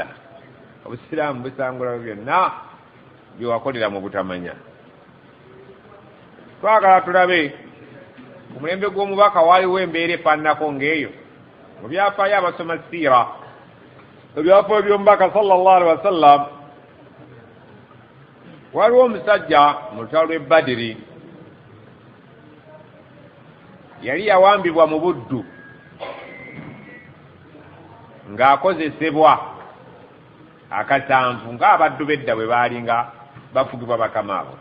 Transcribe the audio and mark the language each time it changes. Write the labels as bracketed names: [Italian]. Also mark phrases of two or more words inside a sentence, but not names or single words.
[Ganda] Obusiraamu busangula byonna bye wakolera mu butamanya. Twagala tulabe ku mulembe gw'omubaka waaliwo embeera efaananako ng'eyo. Mu byafaayo abasoma siira, ebyafaayo by'omubaka [Arabic] صلى الله عليه وسلم, [Ganda] waliwo omusajja mu lutalo lw'e Badiri yali yawambibwa mu buddu ng'akozesebwa akasanvu ng'abaddu b'edda bwe baalinga bafugibwa bakama abo.